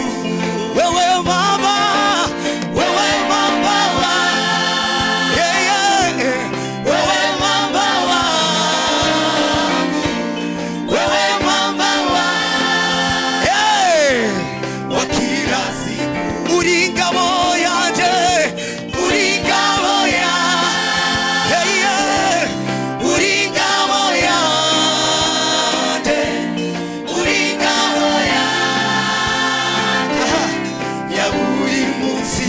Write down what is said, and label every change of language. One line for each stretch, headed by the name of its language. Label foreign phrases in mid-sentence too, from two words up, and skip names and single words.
Swahili: Wewe mwamba, wewe mwamba wangu, wewe mwamba wangu, wewe mwamba wangu wa kila siku.
Kinyarwanda: Uri ngabo yanje, uri ngabo yanje, uri ngabo yanje, uri ngabo yanje ya buri munsi.